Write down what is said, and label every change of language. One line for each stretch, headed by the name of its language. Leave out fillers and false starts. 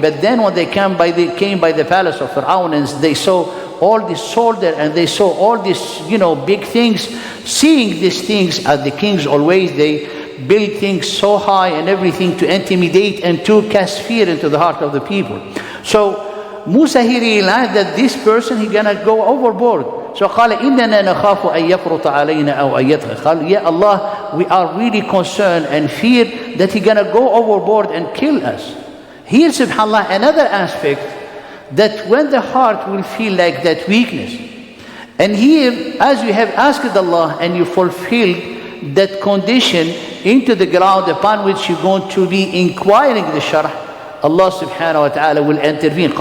English: But then when they came by the palace of Fir'aun, and they saw all this soldier and they saw all these, big things. Seeing these things, as the kings always, they build things so high and everything to intimidate and to cast fear into the heart of the people. So Musa, he realized that this person, he's gonna go overboard. So
Arabic: قال إننا نخاف أن يفرط علينا أو أن يطغى.
English: قال, yeah, Allah, we are really concerned and fear that he's gonna go overboard and kill us. Here, subhanallah, another aspect, that when the heart will feel like that weakness, and here, as you have asked Allah and you fulfilled that condition into the ground upon which you're going to be inquiring the sharh, Allah subhanahu wa ta'ala will intervene.